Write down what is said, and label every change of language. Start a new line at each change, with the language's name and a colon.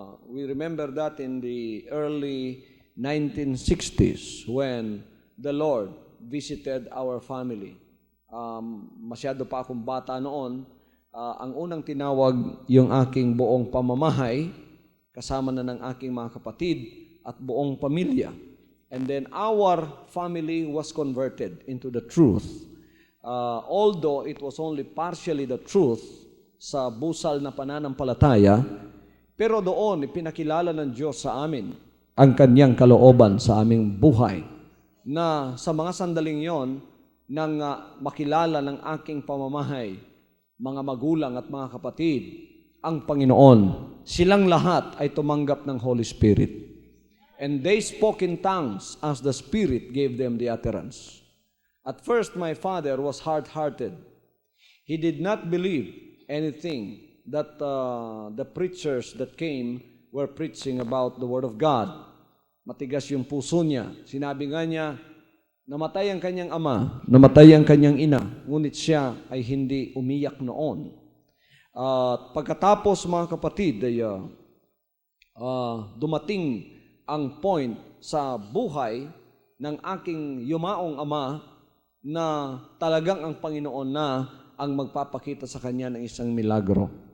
English: We remember that in the early 1960s when the Lord visited our family.
Filipino: Masyado pa akong bata noon. Ang unang tinawag yung aking buong pamamahay, kasama na ng aking mga kapatid at buong pamilya.
English: And then our family was converted into the truth. Although it was only partially the truth
Filipino: sa busal na pananampalataya, pero doon ipinakilala ng Diyos sa amin ang kanyang kalooban sa aming buhay, na sa mga sandaling yon, nang makilala ng aking pamamahay, mga magulang at mga kapatid, ang Panginoon, silang lahat ay tumanggap ng Holy Spirit.
English: And they spoke in tongues as the Spirit gave them the utterance. At first, my father was hard-hearted. He did not believe anything that the preachers that came were preaching about the Word of God.
Filipino: Matigas yung puso niya. Sinabi nga niya, namatay ang kanyang ama, namatay ang kanyang ina, ngunit siya ay hindi umiyak noon. Pagkatapos, mga kapatid, ay dumating ang point sa buhay ng aking yumaong ama na talagang ang Panginoon na ang magpapakita sa kanya ng isang milagro.